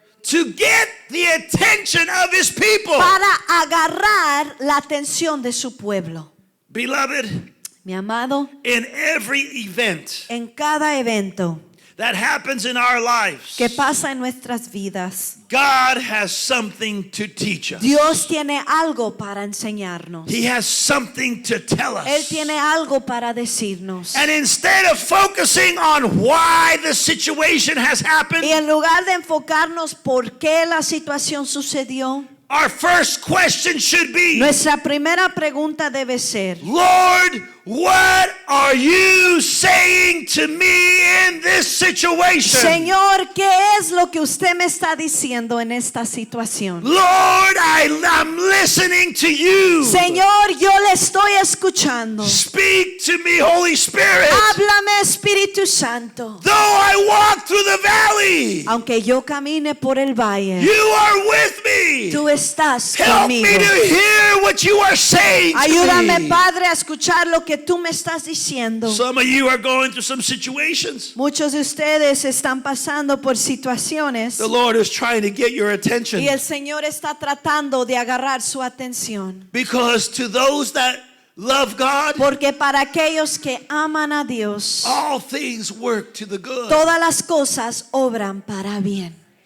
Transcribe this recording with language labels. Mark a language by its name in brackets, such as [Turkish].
[English] to get the attention of His people. [Spanish] para agarrar la atención de su pueblo. [English] Beloved, [Spanish] Mi amado, [English] in every event [Spanish] en cada evento [English] that happens in our lives, [Spanish] que pasa en nuestras vidas, [English] God has something to teach us. [Spanish] Dios tiene algo para enseñarnos. [English] He has something to tell [Spanish] Él [English] us. [Spanish] tiene algo para decirnos. [English] And instead of focusing on why the situation has happened, [Spanish] Y en lugar de enfocarnos por qué la situación sucedió, [English] our first question should be, [Spanish] nuestra primera pregunta debe ser: [English] Lord, what are you saying to me in this situation? [Spanish] Señor, ¿qué es lo que usted me está diciendo en esta situación? [English] Lord, I'm listening to you. [Spanish] Señor, yo le estoy escuchando. [English] Speak to me, Holy Spirit. [Spanish] Háblame, Espíritu Santo. [English] Though I walk through the valley, [Spanish] Aunque yo camine por el valle, [English] you are with me. [Spanish] tú estás [English] Help me [Spanish] conmigo. [English] to hear what you are saying to [Spanish] Ayúdame, [English] me. [Spanish] Padre, a escuchar lo que tú me estás diciendo. [English] Some of you are going through some situations. [Spanish] Muchos de ustedes están pasando por situaciones [English] The Lord is trying to get your attention. [Spanish] y el Señor está tratando de agarrar su atención. [English] Because to those that love God, [Spanish] Porque para aquellos que aman a Dios, [English] all things work to the good. [Spanish] todas las cosas obran para bien.